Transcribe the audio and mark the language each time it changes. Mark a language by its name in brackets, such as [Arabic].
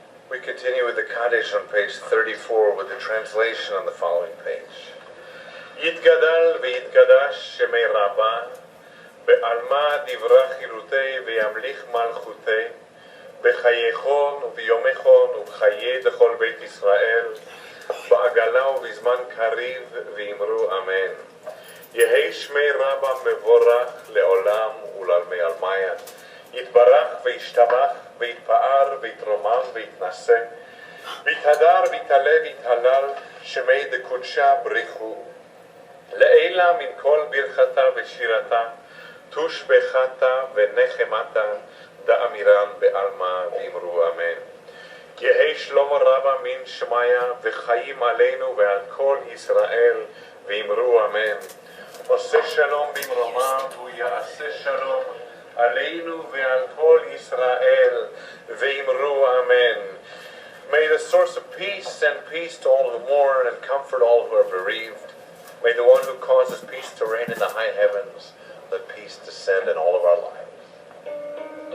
[English] We continue with the Kaddish on page 34 with the translation on the following page. [Aramaic] יתגדל ויתקדש שמי רבה, בעלמא דברה חירותי וימליך מלכותי, בחייכון וביומכון ובחיי דכל בית ישראל, בעגלה ובזמן קריב ואמרו אמן. יהי שמי רבה מבורך לעולם ולעלמי עלמיה, יתברך וישתבח ויתפאר ויתרומם ויתנשא, ויתהדר ויתעלה ויתהלל שמי דקודשה בריחו. לעילה מן כל ברכתה ושירתה, תושבחתה ונחמתה, דאמירן בעלמא ואמרו אמן. יהי שלמה רבה מן שמיה וחיים עלינו ועל כל ישראל ואמרו אמן. [Hebrew] עושה שלום במרומיו והוא יעשה שלום עלינו ועל כל ישראל ואמרו אמן. [English] May the source of peace send peace to all who mourn and comfort all who are bereaved. May the one who causes peace to reign in the high heavens, let peace descend in all of our lives.